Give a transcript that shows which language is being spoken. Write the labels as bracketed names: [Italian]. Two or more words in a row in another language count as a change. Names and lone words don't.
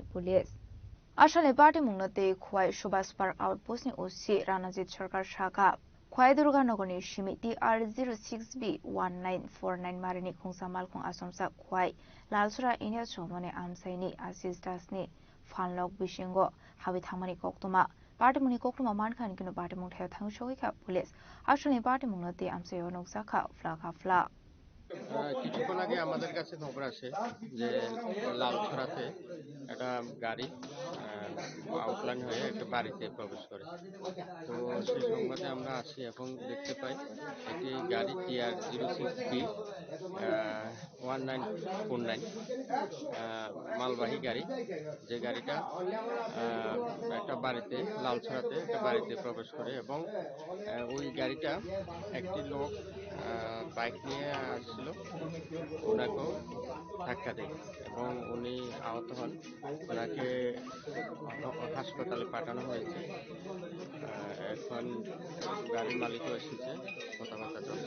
[Kok Borok] पुलिस आसामनि पार्टी मुंगनते खय सुभाष पार्क आउटपोस्टनि ओसि रानाजित सरकार शाखा खय दुर्गानगरनि समिति R06B1949 मारनि खुंसा मालखं आसमसा खय लालसुरा इन्द्र चौमनि आमसाइनि आशिष दासनि फालनक बिसिंगो हाबै थांमानि कक्तमा पार्टीमुनि कक्तमा मानखान किनु पार्टी मुथाय थांसगैका पुलिस आसामनि पार्टी मुंगनते आमसायाव नगजाखा फ्ला [Bangla] কিছুক্ষণ আগে আমাদের কাছে খবর আসে যে লালছড়াতে একটা গাড়ি আউটলাইন হয়ে একটা বাড়িতে প্রবেশ করে তো সেই সংবাদে আমরা আসি এবং দেখতে পাই একটি গাড়ি TR06B1949 মালবাহী গাড়ি যে গাড়িটা একটা বাড়িতে লালছড়াতে একটা বাড়িতে প্রবেশ করে এবং ওই গাড়িটা একটি লোক বাইক নিয়ে আসছিল ওনাকেও ধাক্কা দেয় এবং উনি আহত হন ওনাকে হাসপাতালে পাঠানো হয়েছে এখন গাড়ির মালিকও এসেছে কথাবার্তা চলছে